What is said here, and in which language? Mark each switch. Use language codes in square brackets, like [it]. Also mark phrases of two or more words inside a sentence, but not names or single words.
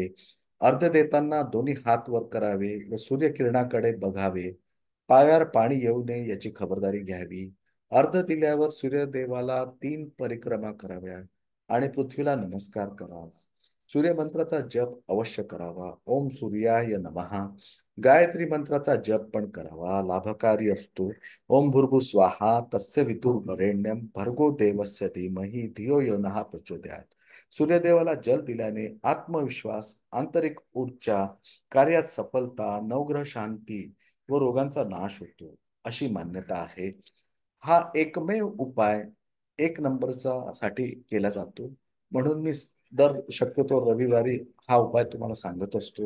[mr] अर्घ्य देताना दोन्ही हात वर करावे व सूर्यकिरणाकडे बघावे. पायावर पाणी येऊ नये याची खबरदारी घ्यावी. अर्घ्य दिल्यावर सूर्यदेवाला 3 परिक्रमा कराव्या आणि पृथ्वीला नमस्कार करावा. सूर्यमंत्राचा जप अवश्य करावा. [sa] ओम सूर्याय नमः. [mr] गायत्री मंत्राचा जप पण करावा. लाभकारी असतो. [sa] ओम भूर्भुव स्वाहा तस्य वितुर्वरेण्यं भर्गो देवस्य धीमहि धियो यो नः प्रचोदयात. [mr] सूर्यदेवाला जल दिल्याने आत्मविश्वास आंतरिक ऊर्जा कार्यात सफलता नवग्रह शांती व रोगांचा नाश होतो अशी मान्यता आहे. हा एकमेव उपाय 1 नंबरचा साठी केला जातो. म्हणून मी दर शक्यतो रविवारी हा उपाय तुम्हाला सांगत असतो.